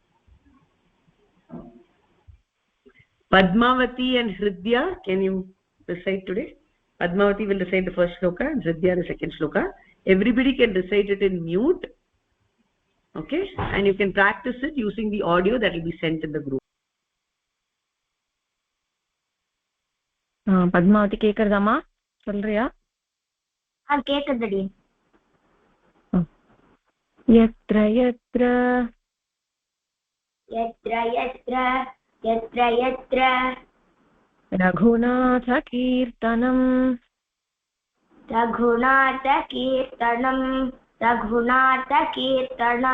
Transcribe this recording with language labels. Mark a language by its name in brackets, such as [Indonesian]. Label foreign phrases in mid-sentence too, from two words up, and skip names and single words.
[English] Padmavati and Hridya, can you recite today? Padmavati will recite the first shloka and Hridya the second shloka. Everybody can recite it in mute. Okay, and you can practice it using the audio that will be sent in the group. [Tamil] Padmavati கேக்குறதாமா சொல்றியா? கேக்குதுடி. [Sanskrit] यत्र यत्र यत्र यत्र यत्र यत्र रघुनाथ कीर्तनं रघुनाथ कीर्तनं रघुनाथ कीर्तनं